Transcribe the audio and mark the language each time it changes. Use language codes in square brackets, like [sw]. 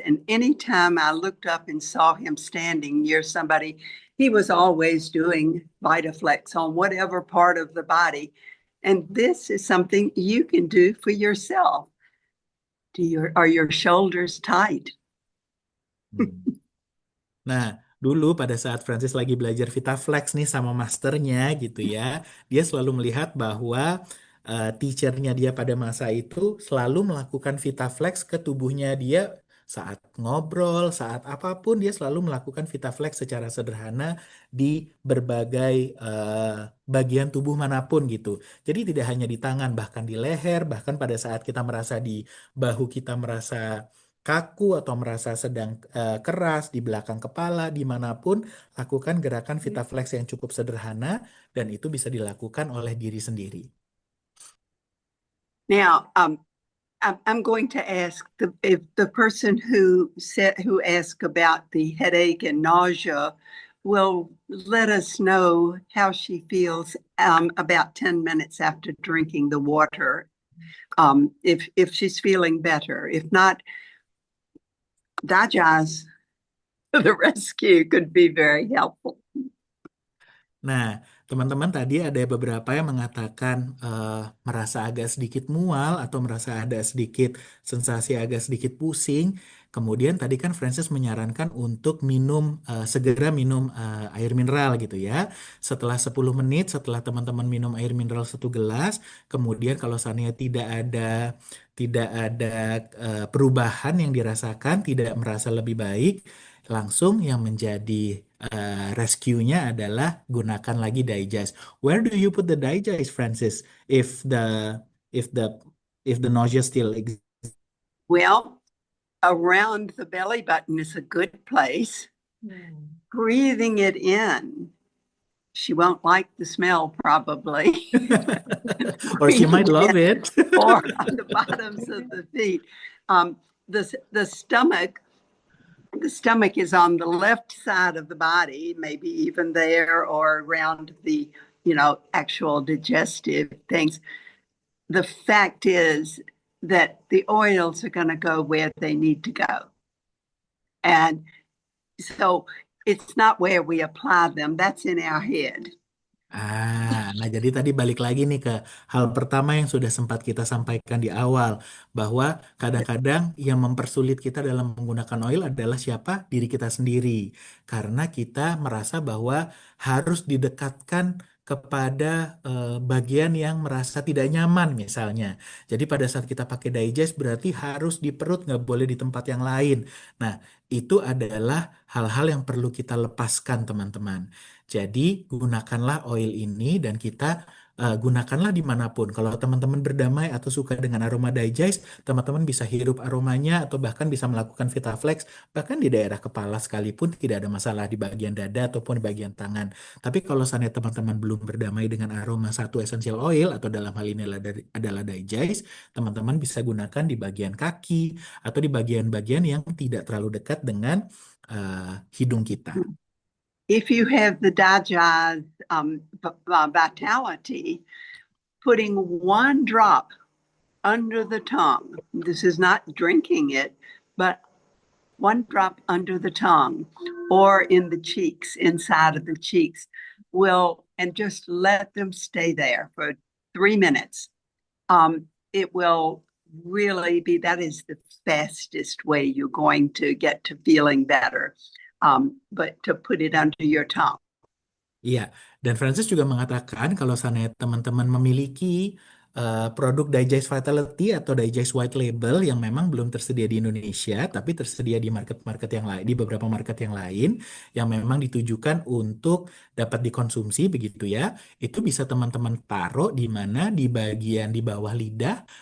[en] And anytime I looked up and saw him standing near somebody, he was always doing VitaFlex on whatever part of the body. And this is something you can do for yourself. Are your shoulders tight? Hmm. [id] Nah, dulu pada saat Francis lagi belajar VitaFlex nih sama masternya gitu ya, dia selalu melihat bahwa teachernya dia pada masa itu selalu melakukan VitaFlex ke tubuhnya dia saat ngobrol, saat apapun dia selalu melakukan VitaFlex secara sederhana di berbagai bagian tubuh manapun gitu. Jadi tidak hanya di tangan, bahkan di leher, bahkan pada saat kita merasa di bahu kita merasa kaku atau merasa sedang keras di belakang kepala, dimanapun, lakukan gerakan VitaFlex yang cukup sederhana dan itu bisa dilakukan oleh diri sendiri. [en] Now, I'm going to ask if the person who asked about the headache and nausea will let us know how she feels about 10 minutes after drinking the water. If she's feeling better. If not, Dajaz to the rescue could be very helpful. [id] Nah, teman-teman, tadi ada beberapa yang mengatakan merasa agak sedikit mual atau merasa ada sedikit sensasi agak sedikit pusing. Kemudian tadi kan Francis menyarankan untuk segera minum air mineral gitu ya. Setelah 10 menit setelah teman-teman minum air mineral 1 gelas, kemudian kalau seandainya tidak ada perubahan yang dirasakan, tidak merasa lebih baik, langsung yang menjadi rescue-nya adalah gunakan lagi digest. [en] Where do you put the digest, Francis? If the nausea still exists. Well, around the belly button is a good place. Breathing it in. She won't like the smell probably. Or she might love it. Or on the bottoms of the feet. The stomach is on the left side of the body, maybe even there or around the, actual digestive things. The fact is that the oils are going to go where they need to go. And so It's not where we apply them. That's in our head. [id] Nah jadi tadi balik lagi nih ke hal pertama yang sudah sempat kita sampaikan di awal, bahwa kadang-kadang yang mempersulit kita dalam menggunakan oil adalah siapa? Diri kita sendiri. Karena kita merasa bahwa harus didekatkan kepada bagian yang merasa tidak nyaman misalnya. Jadi pada saat kita pakai digest berarti harus di perut, nggak boleh di tempat yang lain. Nah, itu adalah hal-hal yang perlu kita lepaskan teman-teman. Jadi gunakanlah oil ini dan kita gunakanlah dimanapun. Kalau teman-teman berdamai atau suka dengan aroma digest, teman-teman bisa hirup aromanya atau bahkan bisa melakukan VitaFlex bahkan di daerah kepala sekalipun tidak ada masalah di bagian dada ataupun di bagian tangan. Tapi kalau seandainya teman-teman belum berdamai dengan aroma satu essential oil atau dalam hal ini adalah digest, teman-teman bisa gunakan di bagian kaki atau di bagian-bagian yang tidak terlalu dekat dengan hidung kita. [en] If you have the Digest Vitality, putting one drop under the tongue, this is not drinking it, but one drop under the tongue or in the cheeks, inside of the cheeks, and just let them stay there for 3 minutes. It will really be, that is the fastest way you're going to get to feeling better. But to put it under your tongue. [id] Iya, dan Francis juga mengatakan kalau seandainya teman-teman memiliki produk Digest Vitality atau Digest White Label yang memang belum tersedia di Indonesia, tapi tersedia di market-market yang lain, di beberapa market yang lain, yang memang ditujukan untuk dapat dikonsumsi begitu ya, itu bisa teman-teman taruh di mana di bagian di bawah lidah